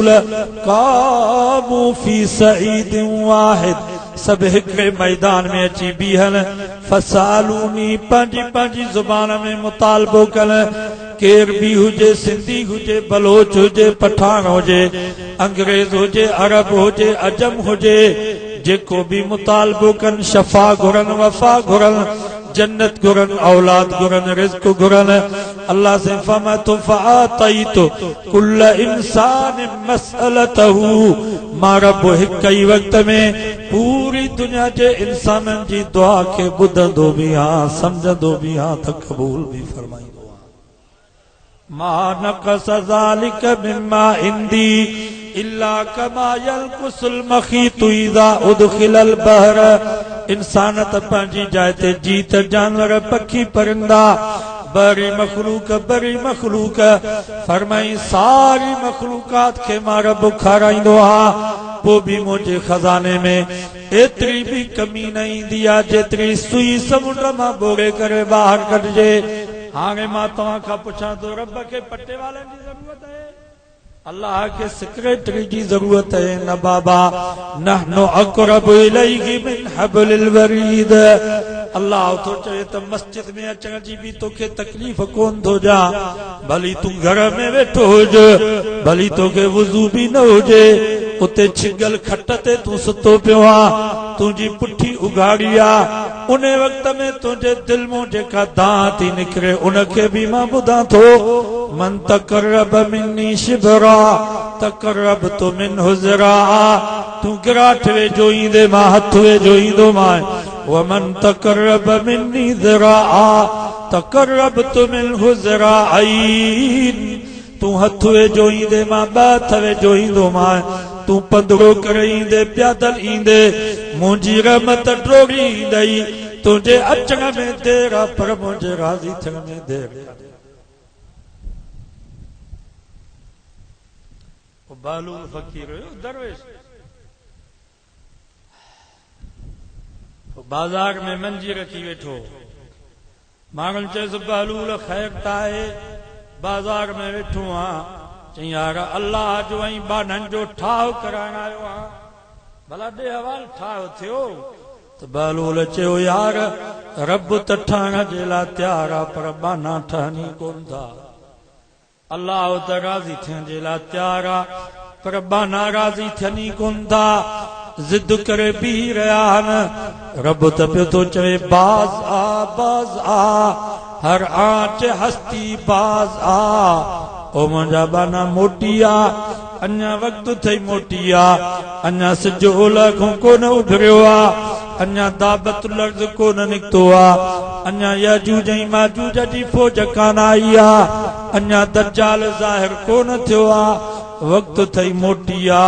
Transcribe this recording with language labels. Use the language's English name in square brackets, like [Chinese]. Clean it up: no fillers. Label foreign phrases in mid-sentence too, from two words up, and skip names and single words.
[Arabic] قاموا في صعيد واحد [Sindhi] सब हिकड़े मैदान में अची बीहनि फसालूनी पंहिंजी पंहिंजी ज़ुबान में मुतालबो कनि केर भी हुजे सिंधी हुजे बलोच हुजे पठान हुजे अंग्रेज हुजे अरब हुजे अजम हुजे जेको भी मुतालबो कनि शफा घुरनि वफा घुरनि जन्नत घुरन, औलाद घुरन, रिज़्क़ घुरन। [Arabic] अल्लाह से فقاموا فأعطيت كل إنسان مسألته. [Sindhi] मां रब हिक ई वक्त में पूरी दुनिया जे इंसानन जी दुआ के बुधंदो भी हां, समझंदो भी हां, त कबूल भी फरमाईंदो हां। [Arabic] ما نقص ذلك مما عندي إلا كما ينقص المخيط إذا أدخل البحر. [Sindhi] इंसान त पंहिंजी जाइ ते जीत, जानवर, पखी, परिंदा, बरी मखलूक फरमाई सारी मखलूकात के मां रब खाराईंदो आ। पोइ बि मुंहिंजे खज़ाने में एतिरी भी कमी न ईंदी आहे जेतिरी सुई समुंड मां बोड़े करे ॿाहिरि कढिजे। हाणे मां तव्हां खां पुछां थो, रब खे पटे वारनि जी ज़रूरत आहे? [Hindi] अल्लाह के सेक्रेटरी की जरूरत है न बाबा। [Arabic] نحن أقرب إليه من حبل الوريد. [Sindhi] अल्लाह तो चए त मस्जिद में अचण जी भी तोखे तकलीफ़ कोन थो जा, भली तू घर में वेठो हुज, भली तोखे वुज़ू भी न हुजे, उते छिगल खट ते तू सुतो पियो आ, तुंहिंजी पुठी उघाड़ी आ, उन वक्त में तुंहिंजे दिल मां जेका दां थी निकिरे उनखे भी मां ॿुधां थो। [Arabic] من تقرب مني شبرا تقربت منه ذراعا. [Sindhi] तू गिराठ वेझो ईंदे मां हथ वेझो ईंदो मां। [Arabic] ومن تقرب مني ذراعا تقربت منه ذراعين. [Sindhi] तू हथ वेझो ईंदे मां ॿ हथ वेझो ईंदो मां। तू पंधरो करे ईंदे, प्यादल ईंदे, मुंहिंजी रहमत टोड़ी ईंदई। तुंहिंजे अचण में देर आहे पर मुंहिंजे राज़ी थियण में देर। बालूल फकीर हुयो दरवेश, बाजार में मंजी रखी वेठो। माण्हुनि चयोसि बालूल ख़ैर त आहे, बाजार में वेठो आहियां। चई यार अल्लाह जो ऐं बाननि जो ठाह कराइण आयो आहियां, भला ॾे हवाल ठाह थियो। त बालूल चयो यार रब त ठहण जे लाइ तयार आहे पर बाना ठहनी कोन था। अल्लाह त राज़ी थियण जे लाइ तयार आहे पर बाना राज़ी थियनी कोन था, ज़िद करे बीह रहिया आहिनि। रब त पियो थो चवे [Persian] باز آ هر آنچه هستی باز آ. [Sindhi] ओ मुंहिंजा बाना मोटी आ, अञा वक़्तु थई मोटी आ, अञा सिज ओलह खां कोन उभरियो आ, अञा दाबत लर्ज़ कोन निकितो आ, अञा याजूज ऐं माजूज जी फौज कान आई आ, अञा दज्जाल ज़ाहिर कोन थियो आ, वक़्तु थई मोटी आ।